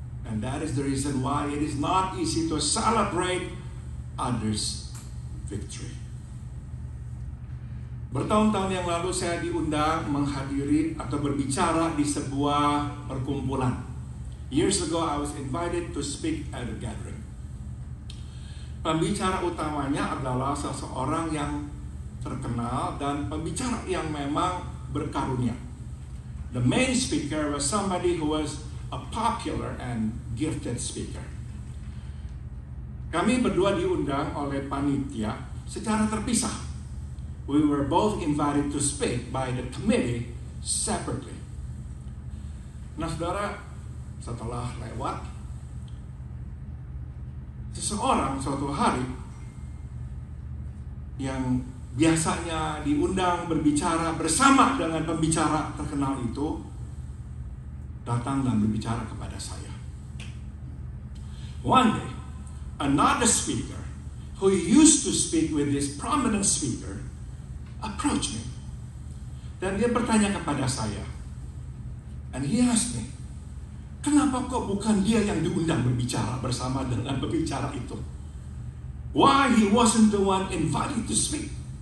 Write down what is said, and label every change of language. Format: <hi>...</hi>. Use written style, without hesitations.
<en>And that is the reason why it is not easy to celebrate others' victory.</en> <id>Bertahun-tahun yang lalu saya diundang menghadiri atau berbicara di sebuah perkumpulan.</id> <en>Years ago I was invited to speak at a gathering.</en> <id>Pembicara utamanya adalah seseorang yang terkenal dan pembicara yang memang berkarunia.</id> <en>The main speaker was somebody who was a popular and gifted speaker.</en> <id>Kami berdua diundang oleh panitia secara terpisah.</id> <en>We were both invited to speak by the committee separately.</en> <id>Nah saudara, setelah lewat, seseorang suatu hari yang biasanya diundang berbicara bersama dengan pembicara terkenal itu datang dan berbicara kepada saya.</id> <en>One day, another speaker who used to speak with this prominent speaker approached me.</en> <id>Dan dia bertanya kepada saya.</id> <en>And he asked me,</en> <id>kenapa kok bukan dia yang diundang berbicara bersama dengan pembicara itu?</id> <en>Why he wasn't the one invited to speak?</en>